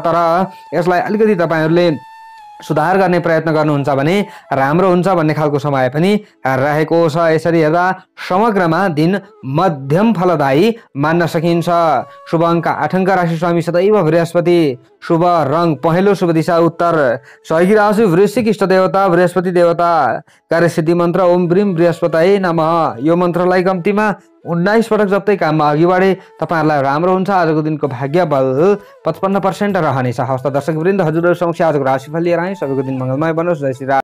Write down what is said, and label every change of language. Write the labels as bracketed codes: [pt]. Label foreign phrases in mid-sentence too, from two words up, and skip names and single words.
[ne] तर यसलाई अलिकति तपाईँहरूले सुधार गर्ने प्रयत्न गर्नुहुन्छ भने राम्रो हुन्छ भन्ने खालको समय पनि रहेको छ। यसरी हेर्दा समग्रमा दिन मध्यम फलदायी मान्न सकिन्छ। शुभ अङ्क 8 अङ्क राशि स्वामी सदैव बृहस्पति, शुभ रङ पहेँलो, शुभ दिशा उत्तर, सहयोगी राशि वृश्चिक, इष्ट देवता बृहस्पति देवता, कार्यसिद्धि मन्त्र [sa] ओम ब्रीम बृहस्पतये नमः। [ne] यो मन्त्रलाई कम्तीमा 19 पटक जप्दै काममा अघि बढे तपाईँहरूलाई राम्रो हुन्छ। आजको दिनको भाग्य बल 55% रहनेछ। हवस् त दर्शकवृन्द, हजुरहरू समक्ष आजको राशिफल लिएर आएँ। सबैको दिन मङ्गलमय बनोस्। जय श्री राम।